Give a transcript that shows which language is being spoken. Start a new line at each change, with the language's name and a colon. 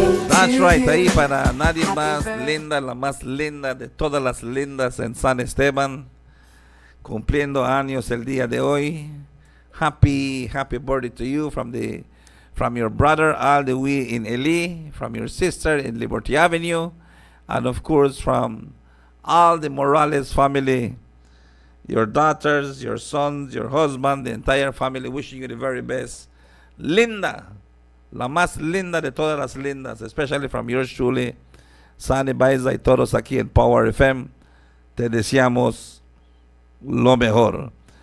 English: That's right,
Spanish: ahí para nadie más, Linda, la más linda de todas las lindas en San Esteban, cumpliendo años el día de hoy.
English: Happy birthday to you from your brother all the way in LA, from your sister in Liberty Avenue, and of course from all the Morales family, your daughters, your sons, your husband, the entire family, wishing you the very best.
Spanish: Linda, la más linda de todas las lindas,
English: especially from yours truly,
Spanish: Sunny Baiza y todos aquí en Power FM, te deseamos lo mejor.